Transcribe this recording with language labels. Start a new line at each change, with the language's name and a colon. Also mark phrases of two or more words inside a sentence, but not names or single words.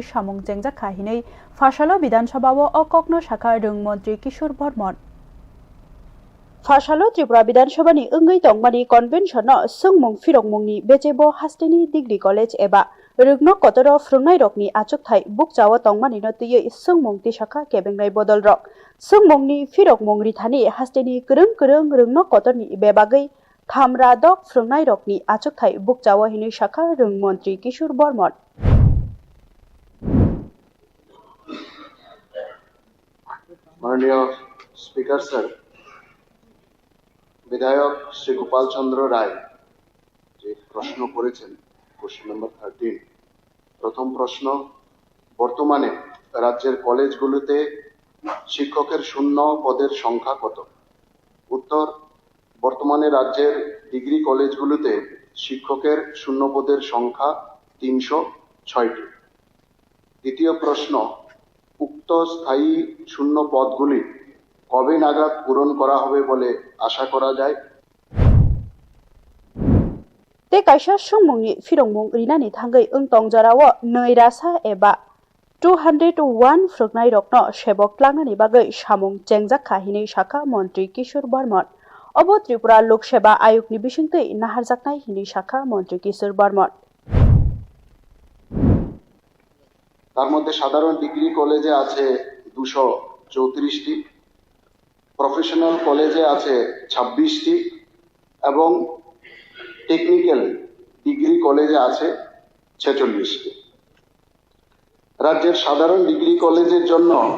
Kok Borok: samung jengjak khahinei Phashalo Bidhan Sabhao okokno shakha rung Mantri Kishore Bharman Phashalo Tripura Bidhan Sabhani ungei tongmani convention no sungmung firokmungni bejebo hasteni
English: Degree College
Kok Borok: eba Rungno Kotoro frungnai rokni achuk thai bukjawo tongmani no tuyei sungmung ti shakha kebengnai bodol rok Sungmungni firokmung rithani hasteni kurung Rungno Kotorni bebagai thamra dok frungnai rokni achuk thai bukjawo hini shakha rung Mantri Kishore Bharman
Bangla: মাননীয় স্পিকার স্যার বিধায়ক শ্রী গোপাল চন্দ্র রায় যে প্রশ্ন করেছেন কোশ্চেন নাম্বার 13 প্রথম প্রশ্ন বর্তমানে রাজ্যের কলেজগুলোতে শিক্ষকের শূন্য পদের সংখ্যা কত উত্তর বর্তমানে রাজ্যের
English: degree colleges
Bangla: শিক্ষকের শূন্য পদের সংখ্যা 306টি দ্বিতীয় প্রশ্ন উক্ত স্থায়ী শূন্য পদগুলি কবে নাগাদ পূরণ করা হবে বলে আশা করা যায়
Kok Borok: te kaisa sungmungni firokmung rinani thangai ungtong jarao neirasa eba 201 frungnai rokno sebok tlangnani bagai samung jengjak khahinei shakha Mantri Kishore Bharman obo Tripura Lok Seva Ayogni bisingtei naharjaknai hini shakha Mantri Kishore Bharman
Bangla: তার মধ্যে সাধারণ
English: degree college
Bangla: আছে 234টি
English: professional college
Bangla: আছে 26টি এবং
English: technical degree college
Bangla: আছে 46টি রাজ্যের সাধারণ
English: degree college
Bangla: জন্য